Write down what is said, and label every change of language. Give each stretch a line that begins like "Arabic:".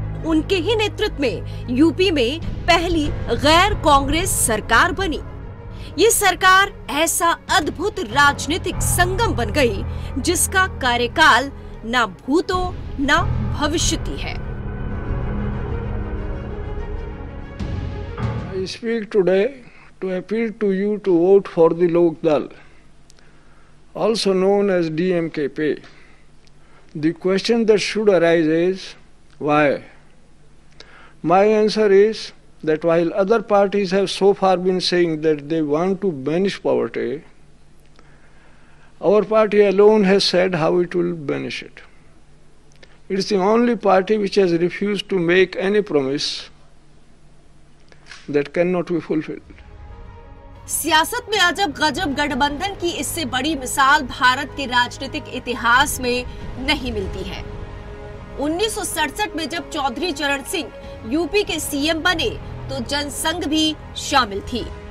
Hindi: उनके ही नेतृत्व में यूपी में पहली गैर कांग्रेस सरकार बनी। ये सरकार ऐसा अद्भुत राजनीतिक संगम बन गई जिसका कार्यकाल ना भूतो ना भविष्यति है।
English: I speak today to appeal to you to vote for the Lok Dal, also known as DMKP. The question that should arise is why? My answer is that while other parties have so far been saying that they want to banish poverty, our party alone has said how it will banish it. It is the only party which has refused to make any promise that cannot be fulfilled.
Hindi: सियासत में अजब गजब गठबंधन की इससे बड़ी मिसाल भारत के राजनीतिक इतिहास में नहीं मिलती है। 1967 में जब चौधरी चरण सिंह यूपी के सीएम बने तो जनसंघ भी शामिल थी।